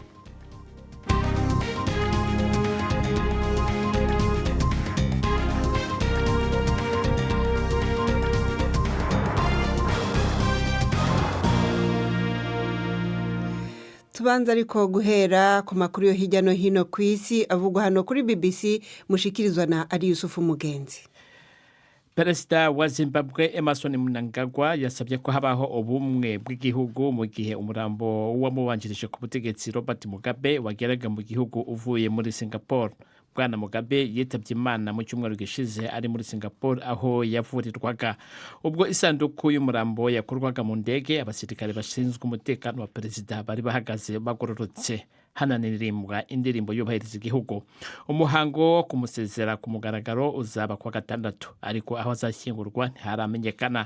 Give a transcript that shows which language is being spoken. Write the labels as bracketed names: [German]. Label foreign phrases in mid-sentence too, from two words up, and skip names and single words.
[Rundi] Tubanza ariko guhera ku makuru yo hirya no hino ku isi avugwa hano kuri BBC, mushikirizwa na Ari Yusufu Mugenzi. [Kinyarwanda] Perezida wa Zimbabwe Emmerson Mnangagwa yasabye ko habaho ubumwe bw'igihugu mu gihe umurambo w'amubanjirije ku butegetsi Robert Mugabe wageraga mu gihugu uvuye muri Singapore. Bwana Mugabe yitabye Imana mu cyumweru gishize ari muri Singapore aho yavurirwaga. Ubwo isanduku y'umurambo yakorwaga mu ndege, abasirikare bashinzwe umutekano wa perezida bari bahagaze bagororotse hananirimbwa indirimbo yubahiriza igihugu. Umuhango wo kumusezera ku mugaragaro uzaba kwa gatandatu, ariko aho azashyingurwa ntiharamenyekana.